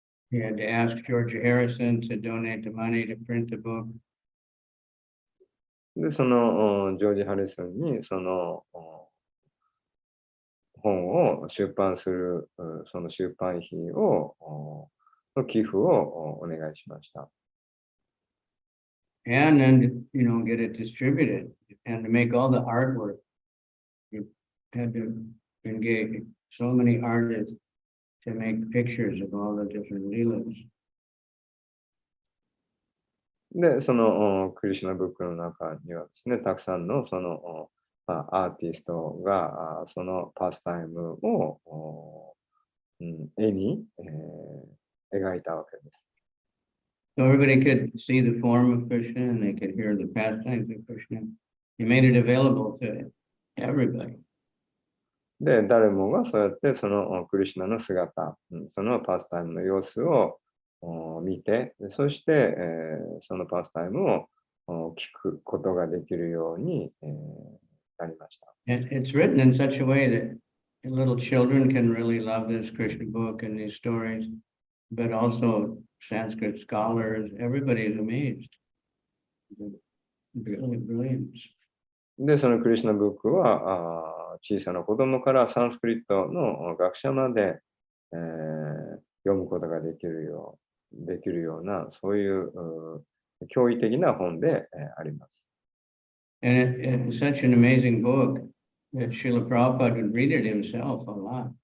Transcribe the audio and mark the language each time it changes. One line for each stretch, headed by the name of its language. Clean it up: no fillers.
English: He had to ask George Harrison to donate the money to print the book.
Japanese: で、そのジョージ・ハリソンにその本を出版する、その出版費を、の寄付をお願いしました。
English: And then, get it distributed and to make all the artwork. You had to engage so many artists to make pictures of all the different leelas.
Japanese: で、そのクリシュナブックの中にはですね、たくさんのそのアーティストがそのパスタイムを絵に描いたわけです。
English: So everybody could see the form of Krishna and they could hear the pastimes of Krishna. He made it available to everybody.
Japanese: で、誰もがそうやってそのクリシュナの姿、そのパスタイムの様子を見て、そして、そのパスタイムを聞くことができるように、なりました。
English: It's written in such a way that little children can really love this Krishna book and these stories, but also Sanskrit scholars, everybody is amazed. Really brilliant.
Japanese: で、そのクリシュナブックは小さな子供からサンスクリットの学者まで、読むことができるような、そういう驚異的な本で、あります。
English: And it's such an amazing book that Srila Prabhupada would read it himself a lot.